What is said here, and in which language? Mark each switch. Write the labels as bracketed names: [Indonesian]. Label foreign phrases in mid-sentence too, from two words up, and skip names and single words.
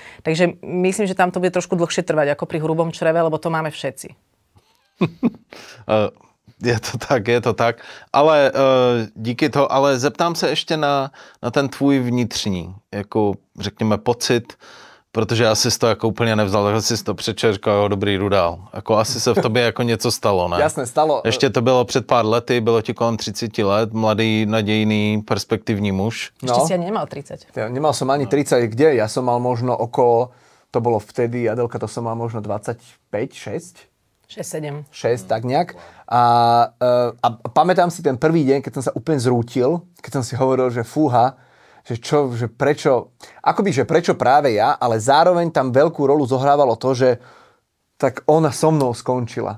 [Slovak] Takže myslím, že tam to bude trošku dlhšie trvať ako pri hrubom čreve, lebo to máme všetci. Je to tak. [Czech] Ale díky to, ale zeptám se ještě na ten tvůj vnitřní, jako řekněme pocit, protože asi jsi to jako úplně nevzal, že jsi to přečel, říkal, jo, dobrý, jdu dál. Jako asi se v tobě jako něco stalo, ne? [Slovak] Jasné, stalo. [Czech] Ještě to bylo před pár lety, bylo ti kolem 30 let, mladý, nadějný, perspektivní muž. [Slovak] Ešte si ja nemal 30. Ja nemal som ani 30, kde? Ja som mal možno okolo, to bolo vtedy, Adelka, to som mal možno 25, 6? 6-7. 6, tak nejak. A pamätám si ten prvý deň, keď som sa úplne zrútil, keď som si hovoril, že fúha, že prečo, akoby, že prečo práve ja, ale zároveň tam veľkú rolu zohrávalo to, že tak ona so mnou skončila.